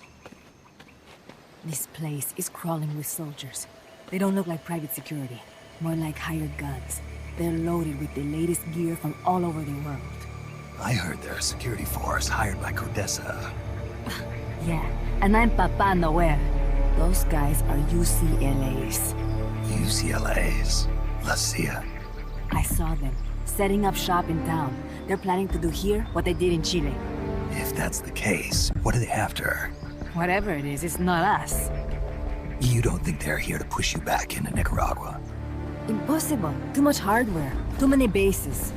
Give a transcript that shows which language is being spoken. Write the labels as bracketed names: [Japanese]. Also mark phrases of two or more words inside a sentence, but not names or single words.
[English] This place is crawling with soldiers. They don't look like private security, more like hired guns. They're loaded with the latest gear from all over the world. I heard they're a security force hired by Codessa. Yeah, and I'm Papa Noel. Those guys are UCLA's. UCLA's? La CIA? I saw them, setting up shop in town. They're planning to do here what they did in Chile. If that's the case, what are they after? Whatever it is, it's not us. You don't think they're here to push you back into Nicaragua? Impossible. Too much hardware. Too many bases.